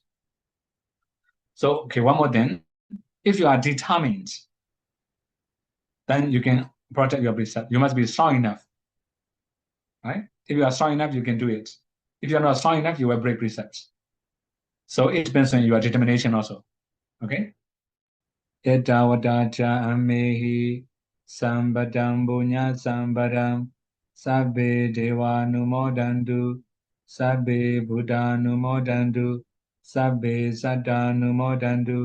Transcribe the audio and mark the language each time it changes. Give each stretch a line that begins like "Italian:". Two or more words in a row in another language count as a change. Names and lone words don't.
English: So, okay, one more thing. If you are determined, then you can protect your precept. You must be strong enough, right? If you are strong enough, you can do it. If you're not strong enough, you will break precepts. So it depends on your determination also, okay?
Pali: Etta vadacha amehi sambadam bunya sambadam sabbe deva numodandu sabbe buddha numodandu sabbe satta numodandu